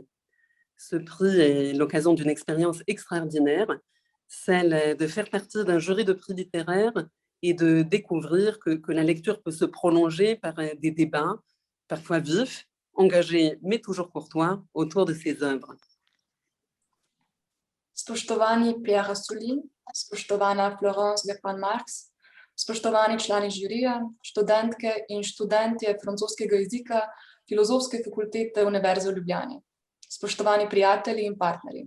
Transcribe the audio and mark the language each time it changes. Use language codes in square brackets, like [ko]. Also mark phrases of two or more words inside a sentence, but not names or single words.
[fr] Ce prix est l'occasion d'une expérience extraordinaire, celle de faire partie d'un jury de prix littéraires et de découvrir que la lecture peut se prolonger par des débats, parfois vifs, engagés mais toujours courtois, autour de ses œuvres. [sl] Spoštovani Pierre Assouline, spoštovana Florence Gapoin-Marx, spoštovani člani žirija, študentke in študentje francoskega jezika Filozofske fakultete Univerze v Ljubljani, spoštovani prijatelji in partnerji.